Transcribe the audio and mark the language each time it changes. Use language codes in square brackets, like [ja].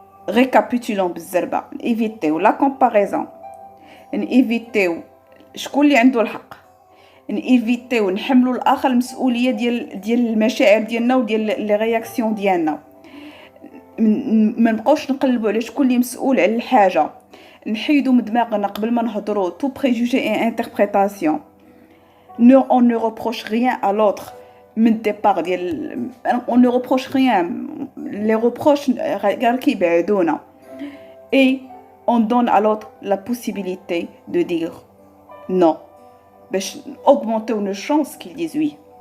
[fr] ريكابيتولون [ar] بالزربه، [fr] ايفيتيو لا كومباريزون، [ar] ايفيتيو شكون اللي عنده الحق، ايفيتيو نحملوا الاخر المسؤوليه ديال المشاعر ديالنا وديال [fr] لي رياكسيون [ar] ديالنا. ما نبقاوش نقلبوا على شكون اللي مسؤول على الحاجه، نحيدوا من دماغنا قبل ما نهضروا [fr] تو بريجوجي اي انتربريتاسيون. on ne reproche rien à l'autre [ar] من الديبار ديال [fr] on ne reproche rien. les reproches [ar] غير كيبعدونا. [fr] et on donne à l'autre la possibilité de dire non [ar] باش [fr] augmenter nos chances qu'il dise oui.